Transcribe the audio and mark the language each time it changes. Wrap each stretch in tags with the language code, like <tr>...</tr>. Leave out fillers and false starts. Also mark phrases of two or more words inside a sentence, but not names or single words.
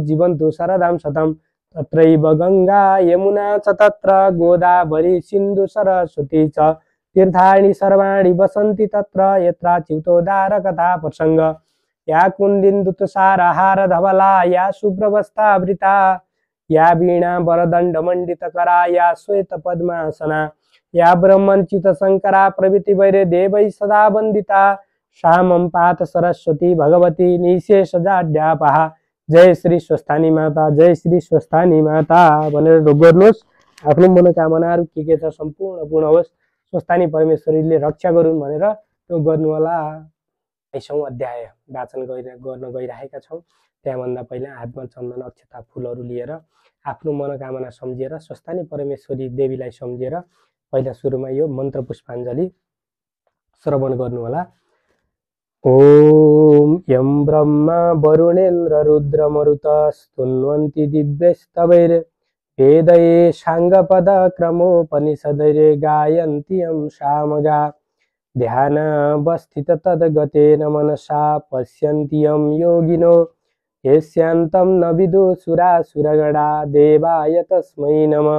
<sa>जीवन्तु शरदां शतं तत्रैव गंगा यमुना च तत्र गोदावरी सिन्धु सरस्वती च तीर्थानि सर्वाणि वसन्ति तत्र यत्राच्युतोद्धार कथा प्रसंग या कुन्दिन्दुतुषारहार धवला या शुभ्रवस्त्रावृता या वीणा वरदण्डमण्डितकरा या श्वेत पद्मासना या ब्रह्मण्च्युत शंकरा प्रभृति वैरे देवै सदा वन्दिता श्यामं पात सरस्वती भगवती निशेषजाड्यापहा।</sa> <ne>जय श्री स्वस्थानी माता, जय श्री स्वस्थानी माता भनेर ढोक गर्नुहोस्। आफ्नो मनोकामनाहरू के छ सम्पूर्ण पूर्ण होस्, स्वस्थानी परमेश्वरीले रक्षा गरून् भनेर ढोक गर्नु होला। 22औं अध्याय वाचन गर्न गइरहेका छौँ। त्यहाँभन्दा पहिला हातमा चन्दन अक्षता फुलहरू लिएर आफ्नो मनोकामना सम्झेर स्वस्थानी परमेश्वरी देवीलाई सम्झेर पहिला सुरुमा यो मन्त्र पुष्पाञ्जली श्रवण गर्नु होला।</ne> <sa>ओम यं ब्रह्मा वरुणेन्द्र रुद्र मरुत स्तुन्वन्ति दिव्यस्तवैर् वेदैः साङ्गपद क्रमोपनिषदैर् गायन्ति यं सामगा ध्यानावस्थित तद्गतेन मनसा पश्यन्ति यं योगिनो यस्यान्तं न विदुषुरासुरगणा देवाय तस्मै नमः।</sa>